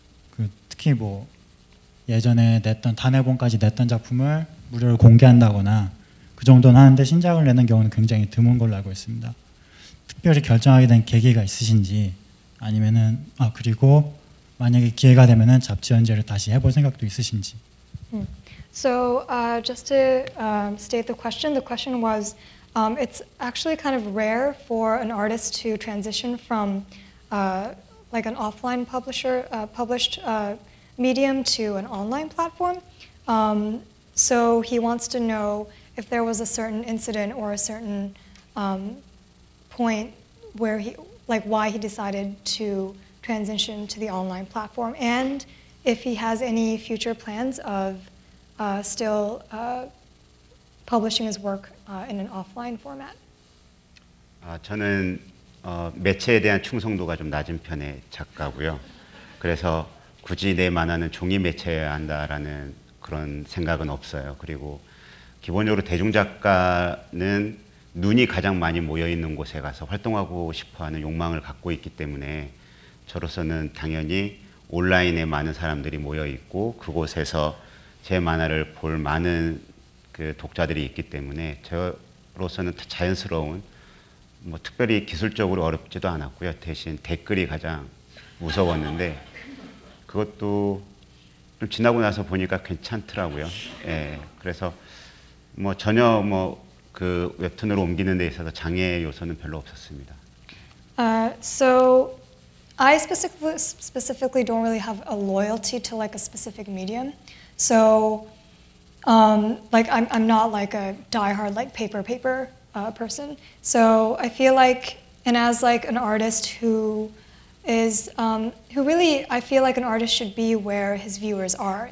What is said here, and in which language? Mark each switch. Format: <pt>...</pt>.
<ko>그 특히 뭐 예전에 냈던 단회본까지 냈던 작품을 무료로 공개한다거나 그 정도는 하는데 신작을 내는 경우는 굉장히 드문 걸로 알고 있습니다. 특별히 결정하게 된 계기가 있으신지 아니면은 그리고 만약에 기회가 되면은 잡지 연재를 다시 해볼 생각도 있으신지.</ko> <en>So just to state the question was, it's actually kind of rare for an artist to transition from like an offline published medium to an online platform. So he wants to know if there was a certain incident or a certain point where why he decided to transition to the online platform, and if he has any future plans of still publishing his work in an offline format.</en> <ko>저는 매체에 대한 충성도가 좀 낮은 편의 작가고요. 그래서 굳이 내 만화는 종이 매체여야 한다라는 그런 생각은 없어요. 그리고 기본적으로 대중작가는 눈이 가장 많이 모여있는 곳에 가서 활동하고 싶어하는 욕망을 갖고 있기 때문에 저로서는 당연히 온라인에 많은 사람들이 모여 있고 그곳에서 제 만화를 볼 많은 그 독자들이 있기 때문에 저로서는 자연스러운 뭐 특별히 기술적으로 어렵지도 않았고요. 대신 댓글이 가장 무서웠는데 그것도 좀 지나고 나서 보니까 괜찮더라고요. 예, 그래서 뭐 전혀 뭐 그 웹툰으로 옮기는 데 있어서 장애 요소는 별로 없었습니다.</ko> <en>So I specifically don't really have a loyalty to like a specific medium. So like I'm not like a diehard like paper person. So I feel like, and as like an artist who really, I feel like an artist should be where his viewers are.</en>